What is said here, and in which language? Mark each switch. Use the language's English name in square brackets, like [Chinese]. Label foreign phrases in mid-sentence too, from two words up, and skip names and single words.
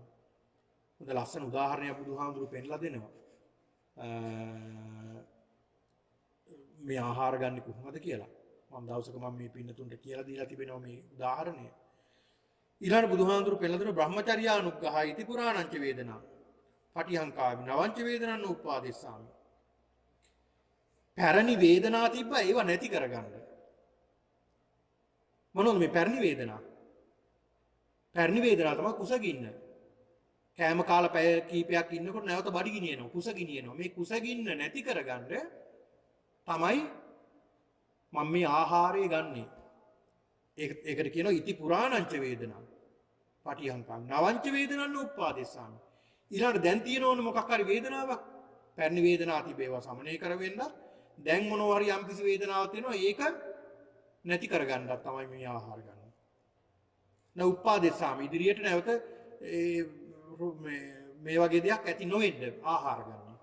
[Sinhala] හොඳ ලස්සන උදාහරණයක් බුදුහාමුදුරුවෝ පෙන්නලා දෙනවා. මේ ආහාර ගන්න කොහොමද කියලා. මම දවසක මේ පින්නතුන්ට කියලා දීලා තිබෙනවා මේ උදාහරණය. ඊළඟ බුදුහාමුදුරුවෝ පෙන්නලා දෙන බ්‍රහ්මචර්යානුග්‍රහය [Pali] ඉති පුරාණංච වේදනා. පටිහංකාවි නවංච වේදනං උපාදේශාමි. [Sinhala] පැරණි වේදනා තිබ්බා ඒව නැති කරගන්න. මොනවද මේ පැරණි වේදනා? පැරණි වේදනා තමයි කුසගින්න. කෑම කාලා පැය කීපයක් ඉන්නකොට නැවත බඩගිනියනවා, කුසගිනියනවා. මේ කුසගින්න නැති කරගන්න තමයි මම මේ ආහාරය ගන්නෙ. ඒකට කියනවා [Pali] ඉති පුරාණංච වේදනා. පටිහංකාවි නවංච වේදනං උපාදේශාමි. [Sinhala] ඊළඟට දැන් තියෙනවනේ මොකක් හරි වේදනාවක්. පැරණි වේදනාව තිබේවා සමනය කරවෙන්න. දැන් මොනවා හරි යම්කිසි වේදනාවක් තියෙනවා ඒක නැති කරගන්නත් තමයි මේ ආහාර ගන්න. උපාදේශාමි ඉදිරියට නැවත මේ වගේ දෙයක් ඇති නොවෙන්න ආහාර ගන්න.